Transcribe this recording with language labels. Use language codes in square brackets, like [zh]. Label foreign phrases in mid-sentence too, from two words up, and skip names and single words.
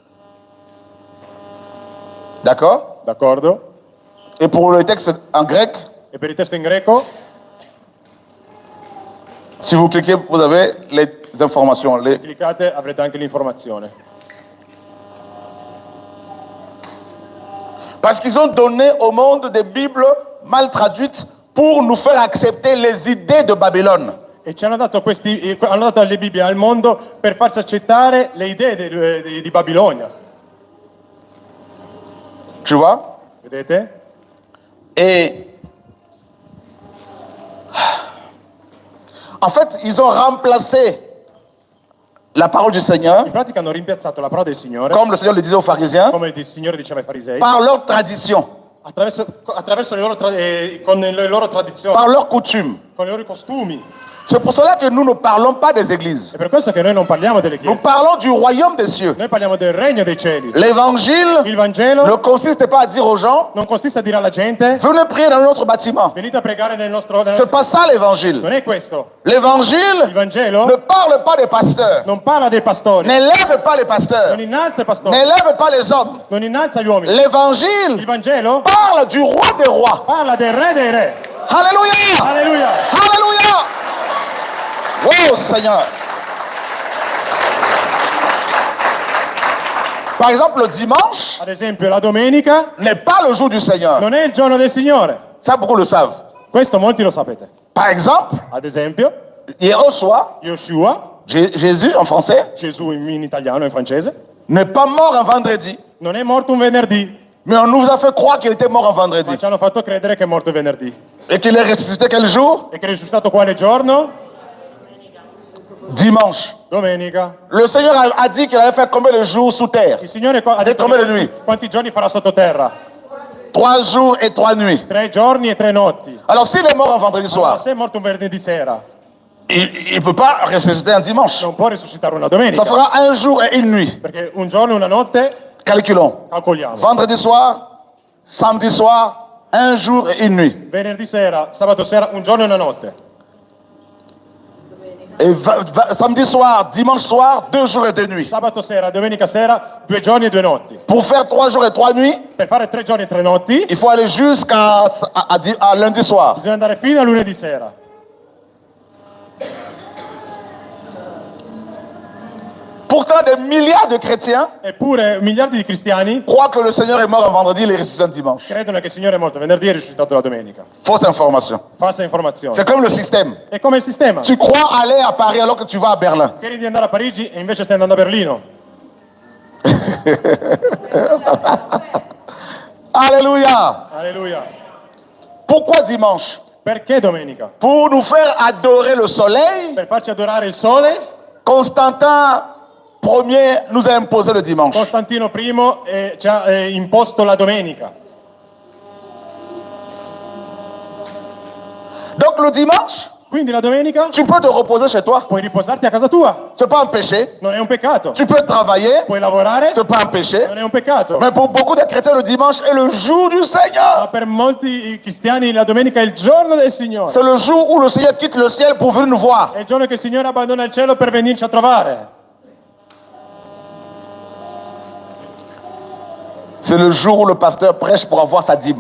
[fr] D'accord? [it] D'accordo? [fr] Et pour le texte en grec, [it] E per il testo in greco, [fr] si vous cliquez, vous avez les informations. [it] cliccate avrete anche l'informazione. [fr] Parce qu'ils ont donné au monde des Bibles mal traduites pour nous faire accepter les idées de Babylone. [it] E ci hanno dato hanno dato le Bibbie al mondo per farci accettare le idee di Babilonia. [fr] Tu vois? [it] Vedete? [fr] Et en fait, ils ont remplacé la parole du Seigneur, [it] In pratica hanno rimpiazzato la parola del Signore, [fr] comme le Seigneur le disait aux pharisiens, [it] come il Signore diceva ai farisei, [fr] par leur tradition, [it] attraverso con le loro tradizioni, [fr] par leurs coutumes. [it] con i loro costumi. [fr] C'est pour cela que nous ne parlons pas des églises. [it] È per questo che noi non parliamo delle [fr] Nous [it] chiese, [fr] parlons du royaume des cieux. [it] noi parliamo del regno dei cieli. [fr] L'évangile [it] Il Vangelo [fr] ne consiste pas à dire aux gens, [it] non consiste a dire alla gente [fr] venez prier dans notre bâtiment. [it] venite a pregare nel nostro... [fr] C'est pas ça l'évangile. [it] Non è questo. Il [fr] L'évangile [it] Vangelo [fr] ne parle pas des pasteurs. [it] non parla dei pastori, [fr] N'élève pas les pasteurs. [it] non innalza i pastori, [fr] N'élève pas les hommes. [it] non innalza gli uomini. Il [fr] L'évangile [it] Vangelo [fr] parle du roi des rois. [it] parla del re dei re. [fr] Alléluia. [it] Alleluia! [fr] Alléluia. Wow, Seigneur. Par exemple, le dimanche [it] Ad esempio, la domenica [fr] n'est pas le jour du Seigneur. [it] non è il giorno del Signore. [fr] Ça, beaucoup le savent. [it] Questo molti lo sapete. [fr] Par exemple, [it] Ad esempio, [fr] hier au soir, Yoshua, Jésus, en français, [it] Gesù in italiano e in francese, [fr] n'est pas mort un vendredi, [it] non è morto un venerdì, [fr] mais on nous a fait croire qu'il était mort un vendredi. [it] ma ci hanno fatto credere che è morto venerdì. [fr] Et qu'il est ressuscité quel jour? [it] E che è risuscitato quale giorno? [fr] Dimanche. [it] Domenica. [fr] Le Seigneur a dit qu'il allait faire combien de jours sous terre? [it] Il Signore ha detto come le nuit? quanti giorni farà sottoterra? [fr] 3 jours et 3 nuits. [it] 3 giorni e 3 notti. [fr] Alors s'il est mort un vendredi [it] Allora, [fr] soir, [it] se è morto un venerdì sera, [fr] il ne peut pas ressusciter un dimanche. [it] non può risuscitare una [fr] Ça [it] domenica. [fr] fera 1 jour et 1 nuit. [it] Perché un giorno e una notte, [fr] Calculons. [it] calcoliamo. [fr] Vendredi soir, samedi soir, 1 jour et 1 nuit. [it] Venerdì sera, sabato sera, un giorno e una notte. [fr] Et samedi soir, dimanche soir, 2 jours et 2 nuits. [it] Sabato sera, domenica sera, 2 giorni e 2 notti. [fr] Pour faire 3 jours et 3 nuits, [it] Per fare 3 giorni e 3 notti, [fr] il faut aller jusqu'à à lundi soir. [it] bisogna andare fino a lunedì sera. [fr] Pourtant, des milliards de chrétiens [it] Eppure miliardi di cristiani [fr] croient que le Seigneur est mort un vendredi, il est ressuscité un dimanche. [it] credono che il Signore è morto venerdì e risuscitato la domenica. [fr] Fausse information. [it] Falsa informazione. [fr] C'est comme le système. [it] È come il sistema. [fr] Tu crois aller à Paris alors que tu vas à Berlin. [it] Credi di andare a Parigi e invece stai andando a Berlino. [fr] Alléluia. [it] Alleluia. [fr] Pourquoi dimanche? [it] Perché domenica? [fr] Pour nous faire adorer le soleil. [it] Per farci adorare il sole, [fr] Constantin Ier nous a imposé le dimanche. [it] Costantino I ci ha imposto la domenica. [fr] Donc le dimanche, [it] Quindi la domenica [fr] tu peux te reposer chez toi. [it] puoi riposarti a casa tua. [fr] Ce n'est pas un péché. [it] Non è un peccato. [fr] Tu peux travailler. [it] Puoi lavorare. [fr] Ce n'est pas un péché. [it] Non è un peccato. [fr] Mais pour beaucoup de chrétiens, le dimanche est le jour du Seigneur. [it] Ma per molti cristiani la domenica è il giorno del Signore. [fr] C'est le jour où le Seigneur quitte le ciel pour venir nous voir. [it] È il giorno che il Signore abbandona il cielo per venirci a trovare. [fr] C'est le jour où le pasteur prêche pour avoir sa dîme.